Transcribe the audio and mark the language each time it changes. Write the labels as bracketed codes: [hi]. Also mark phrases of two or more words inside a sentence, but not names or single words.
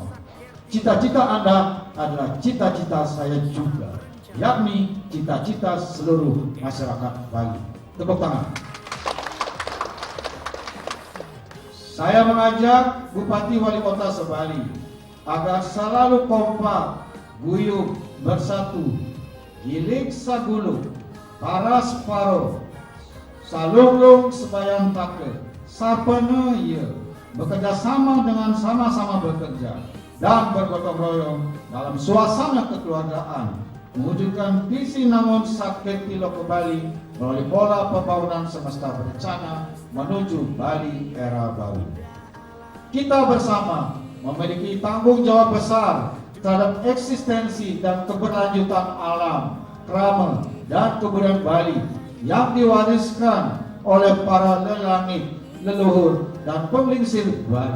[id] Cita-cita Anda adalah cita-cita saya juga, yakni cita-cita seluruh masyarakat Bali. Tepuk tangan. Saya mengajak Bupati Wali Kota Sebali agar selalu kompak, guyub, bersatu, [ban] gilik saguluk, paras paro, salunglung sebayang take, sapenaya, [id] bekerja sama dengan sama-sama bekerja dan bergotong royong dalam suasana kekeluargaan mewujudkan visi namun sakit tilo ke Bali melalui pola pembangunan semesta berencana menuju Bali era baru. Kita bersama memiliki tanggung jawab besar terhadap eksistensi dan keberlanjutan alam, krama, dan kebudayaan Bali yang diwariskan oleh para lelangit, leluhur, dan pemelingsir Bali.